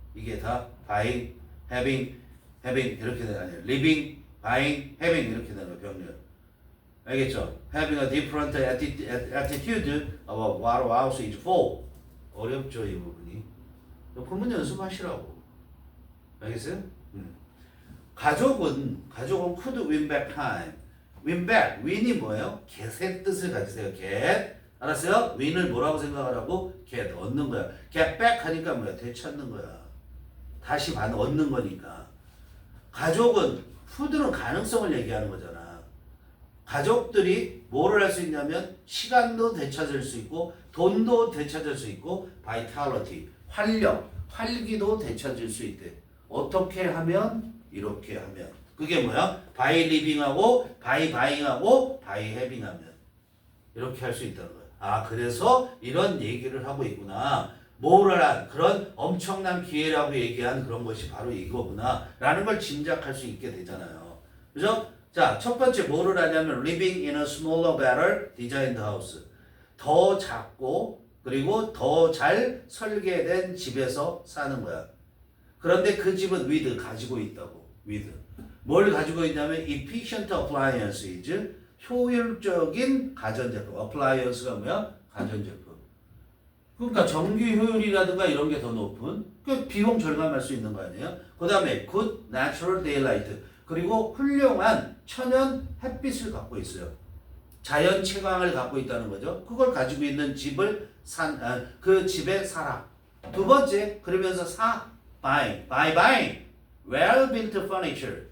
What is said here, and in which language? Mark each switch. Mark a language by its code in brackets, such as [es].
[ko] 이게 다 buying, having 이렇게 되는 거 아니에요. living, buying, having 이렇게 되는 거 병렬. 알겠죠? [en] Having a different attitude about what a house is for. [ko] 어렵죠, 이 부분이. 구문 연습하시라고. 알겠어요? 가족은 [en] could win back time. [ko] win back, win이 뭐예요? get의 뜻을 가지세요. get. 알았어요? win을 뭐라고 생각하라고? get, 얻는 거야. get back 하니까 뭐야? 되찾는 거야. 다시 얻는 거니까. 가족은, who는 가능성을 얘기하는 거잖아. 가족들이 뭐를 할 수 있냐면 시간도 되찾을 수 있고 돈도 되찾을 수 있고 vitality, 활기도 되찾을 수 있대. 어떻게 하면? 이렇게 하면. 그게 뭐야? by living하고 by buying하고 by having 하면 이렇게 할 수 있다는 거야. 그래서 이런 얘기를 하고 있구나. 모럴한 그런 엄청난 기회라고 얘기한 그런 것이 바로 이거구나 라는 걸 짐작할 수 있게 되잖아요. 그죠? 자, 첫 번째 뭐를 하냐면 [en] living in a smaller, better designed house. [ko] 더 작고 그리고 더 잘 설계된 집에서 사는 거야. 그런데 그 집은 with 가지고 있다고. with. 뭘 가지고 있냐면 [en] efficient appliances, [ko] 효율적인 가전제품. appliance가 뭐야? 가전제품. 그러니까 전기 효율이라든가 이런 게 더 높은 그 비용 절감할 수 있는 거 아니에요? [en] 그 다음에 good natural daylight. [ko] 그리고 훌륭한 천연 햇빛을 갖고 있어요. 자연 채광을 갖고 있다는 거죠. 그걸 가지고 있는 집을 그 집에 살아. 두 번째, 그러면서 [en] buying well-built furniture.